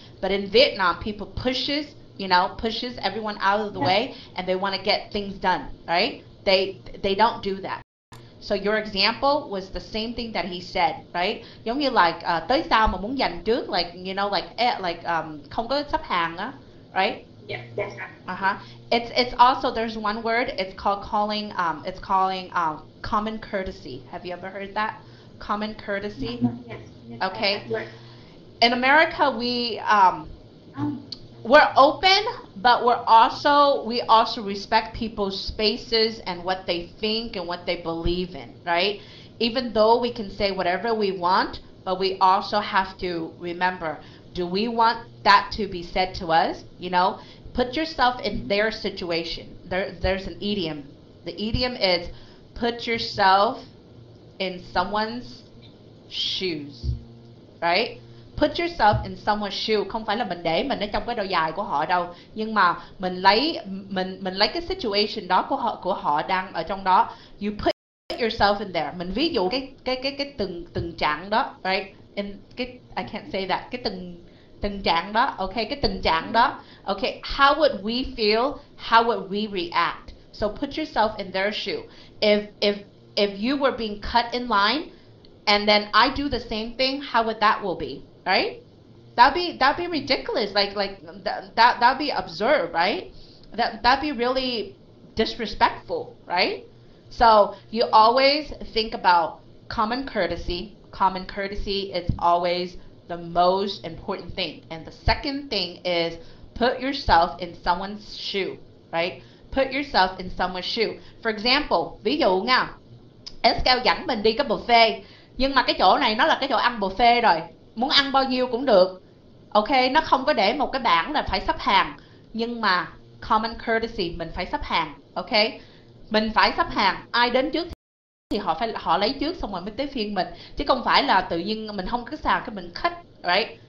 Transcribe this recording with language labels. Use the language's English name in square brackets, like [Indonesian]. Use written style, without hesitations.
[English] But in Vietnam people pushes everyone out of the way and they want to get things done, right? They don't do that. So your example was the same thing that he said, right? [Vietnamese] Giống như like tới sau mà muốn giành trước, like không có sắp hàng á, right? [English] Yeah, that's right. It's also, there's one word, it's called calling common courtesy. Have you ever heard that? Common courtesy. Yes, yes, Okay. word. In America, Um, we're open, but we also respect people's spaces and what they think and what they believe in, right? Even though we can say whatever we want, but we also have to remember, do we want that to be said to us? You know, put yourself in their situation. There's an idiom. The idiom is put yourself in someone's shoes, right? Put yourself in someone's shoe, [Vietnamese] không phải là mình để mình ở trong cái đôi giày của họ đâu, nhưng mà mình lấy cái situation đó của họ đang ở trong đó. [English] You put yourself in there. [Vietnamese] Mình ví dụ cái từng trạng đó, right? [English] In cái I can't say that. [Vietnamese] Cái từng trạng đó, [English] okay? [Vietnamese] Cái tình trạng đó, [English] okay? How would we feel? How would we react? So put yourself in their shoe. If you were being cut in line, and then I do the same thing, how would that will be, right? That'd be ridiculous. Like that'd be absurd, right? That'd be really disrespectful, right? So you always think about common courtesy. Common courtesy is always the most important thing. And the second thing is put yourself in someone's shoe, right? Put yourself in someone's shoe. For example, [Vietnamese] ví dụ nha, SK dẫn mình đi cái buffet, nhưng mà cái chỗ này nó là cái chỗ ăn buffet rồi, muốn ăn bao nhiêu cũng được, ok, nó không có để một cái bảng là phải sắp hàng, nhưng mà common courtesy mình phải sắp hàng, ok, mình phải sắp hàng, ai đến trước thì họ lấy trước xong rồi mới tới phiên mình, chứ không phải là tự nhiên mình không có sàn cái mình cut, right?